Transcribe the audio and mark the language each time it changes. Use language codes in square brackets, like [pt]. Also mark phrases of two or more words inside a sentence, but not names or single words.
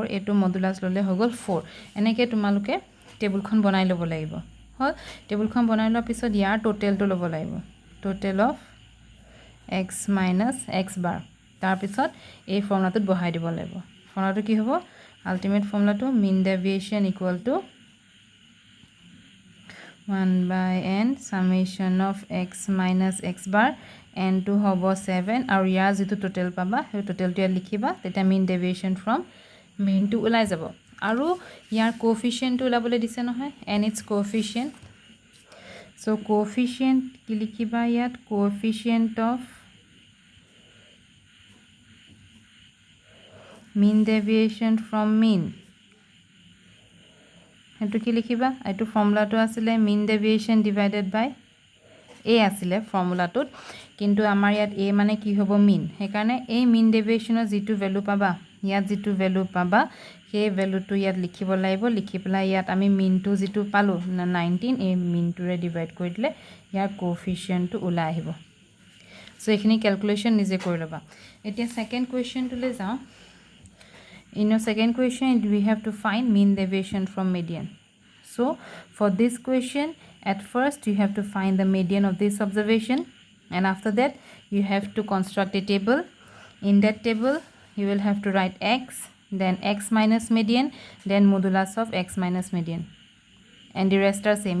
[as] এটো মডুলাস ললে হৈ গল 4। এনেকে তোমালোকে টেবুলখন বনাই ল'ব লাগিব। হল টেবুলখন বনাই লোৱাৰ পিছত ইয়াৰ টোটেলটো ল'ব লাগিব, [en] total of x minus x bar. [as] তাৰ পিছত এই ফৰ্মুলাটোত বহাই দিব লাগিব। ফৰ্মুলাটো কি হ'ব আল্টিমেট ফৰ্মুলাটো [en] mean deviation equal to 1 by n summation of x minus x bar [as] n to হ'ব 7 আৰু ইয়াৰ যেটো টোটেল পাবা সেই টোটেলটো ইয়াত লিখিবা। তেতিয়া [en] mean deviation from mean [as] to ওলাই যাব। আৰু ইয়াৰ কোএফিচিয়েন্ট ওলাবলৈ দিছে নহয় [en] n its coefficient। [as] সো coefficient কি লিখিবা ইয়াত [en] coefficient of mean deviation from mean। [as] এটো কি লিখিবা এটো ফৰ্মুলাটো আছিল [en] mean deviation divided by a [as] আছিল ফৰ্মুলাটোত, কিন্তু আমাৰ ইয়াত a মানে কি হ'ব mean। হেকাৰণে এই [en] mean deviation [as] ৰ যেটো ভ্যালু পাবা ইয়াত যেটো ভ্যালু পাবা সেই ভ্যালুটো ইয়াত লিখিব লাগিব। লিখি পেলাই ইয়াত আমি mean to যেটো পালো 19 এই mean to ৰে ডিভাইড কৰি দিলে ইয়াৰ কোএফিচিয়েন্টটো ওলাই আহিব। সো এখিনি ক্যালকুলেশন নিজে কৰি লবা। এতিয়া [en] second question [as] লৈ যাও। [en] In your second question, we have to find mean deviation from median. So, for this question, at first you have to find the median of this observation, and after that you have to construct a table. In that table, you will have to write x, then x minus median, then modulus of x minus median, and the rest are same.